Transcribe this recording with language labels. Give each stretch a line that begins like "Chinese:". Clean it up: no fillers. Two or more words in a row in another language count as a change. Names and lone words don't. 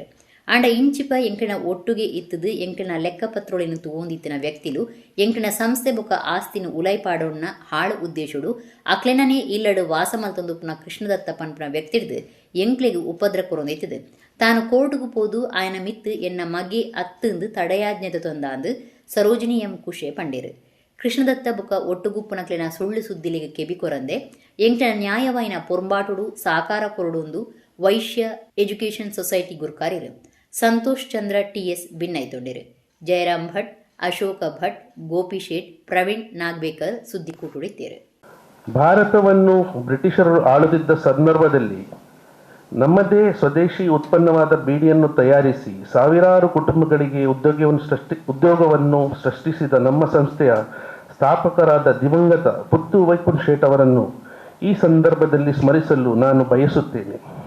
Tulu: ಆಂಡ ಇಂಚಿಪ ಎಂಕಣ ಒಟ್ಟುಗೆ ಇತ್ತದು ಎಂಕಣ ಲೆಕ್ಕಪತ್ರೊಳಿನ ತೂಂದಿತ್ತಿನ ವ್ಯಕ್ತಿಲು ಎಂಕಣ ಸಂಸ್ಥೆ ಬೊಕ ಆಸ್ತಿನ ಉಲಾಯ್ಪಾಡೋಣ ಹಾಳು ಉದ್ದೇಶುಡು ಅಕ್ಲೆನೇ ಇಲ್ಲಡು ವಾಸ ಮಲ್ತೊಂದುಪ್ಪನ ಕೃಷ್ಣದತ್ತ ಪನ್ಪನ ವ್ಯಕ್ತಿಡ್ದು ಎಂಕ್ಲೆಗೆ ಉಪದ್ರ ಕೊರೊಂದಿತ್ತದು. ತಾನು ಕೋರ್ಟ್ಗೂ ಪೋದು ಆಯನ ಮಿತ್ತು ಎನ್ನ ಮಗೆ ಅತ್ತಂದು ತಡೆಯಾಜ್ಞದ ತೊಂದಾಂದು ಸರೋಜಿನಿ ಎಂ ಕುಶೆ ಪಂಡೇರು. ಕೃಷ್ಣದತ್ತ ಬೊಕ ಒಟ್ಟುಗುಪ್ಪನಕ್ಲೆನ ಸುಳ್ಳು ಸುದ್ದಿಲಿಗೆ ಕೆಬಿ ಕೊರಂದೆ ಎಂಕಣ ನ್ಯಾಯವಾಯಿನ ಪೊರ್ಂಬಾಟುಡು ಸಾಕಾರ ಕೊರಡೊಂದು ವೈಶ್ಯ ಎಜುಕೇಷನ್ ಸೊಸೈಟಿ ಗುರ್ಕಾರಿರು. ಸಂತೋಷ್ ಚಂದ್ರ ಟಿಎಸ್ ಭಿನ್ನೈತೊಂಡಿರು. ಜಯರಾಮ್ ಭಟ್, ಅಶೋಕ ಭಟ್, ಗೋಪಿ ಶೇಟ್, ಪ್ರವೀಣ್ ನಾಗ್ಬೇಕರ್ ಸುದ್ದಿಕೂಟುಡಿತ್ತೇರು.
Kannada: ಭಾರತವನ್ನು ಬ್ರಿಟಿಷರು ಆಳುತ್ತಿದ್ದ ಸಂದರ್ಭದಲ್ಲಿ ನಮ್ಮದೇ ಸ್ವದೇಶಿ ಉತ್ಪನ್ನವಾದ ಬೀಡಿಯನ್ನು ತಯಾರಿಸಿ ಸಾವಿರಾರು ಕುಟುಂಬಗಳಿಗೆ ಉದ್ಯೋಗವನ್ನು ಸೃಷ್ಟಿಸಿದ ನಮ್ಮ ಸಂಸ್ಥೆಯ ಸ್ಥಾಪಕರಾದ ದಿವಂಗತ ಪುತ್ತು ವೈಕುಂಠ ಶೇಟ್ ಅವರನ್ನು ಈ ಸಂದರ್ಭದಲ್ಲಿ ಸ್ಮರಿಸಲು ನಾನು ಬಯಸುತ್ತೇನೆ.